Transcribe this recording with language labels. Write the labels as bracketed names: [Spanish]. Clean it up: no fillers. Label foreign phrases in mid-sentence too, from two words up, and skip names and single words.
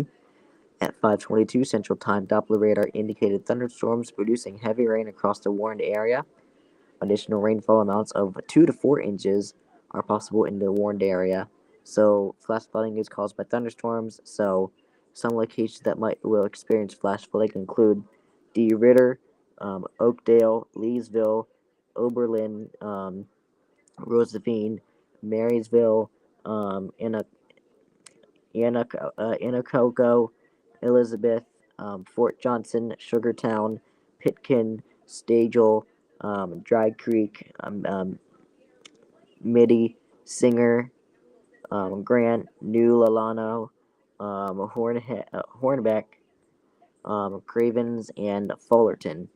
[English] At 5:22 Central Time, Doppler radar indicated thunderstorms producing heavy rain across the warned area. Additional rainfall amounts of 2 to 4 inches are possible in the warned area. So flash flooding is caused by thunderstorms. So some locations that will experience flash flooding include D. Ritter, Oakdale, Leesville, Oberlin, Rosevine, Marysville, Anacoco, Elizabeth, Fort Johnson, Sugartown, Pitkin, Stagel, Dry Creek, Mitty, Singer, Grant, New Lalano, Hornbeck, Cravens, and Fullerton.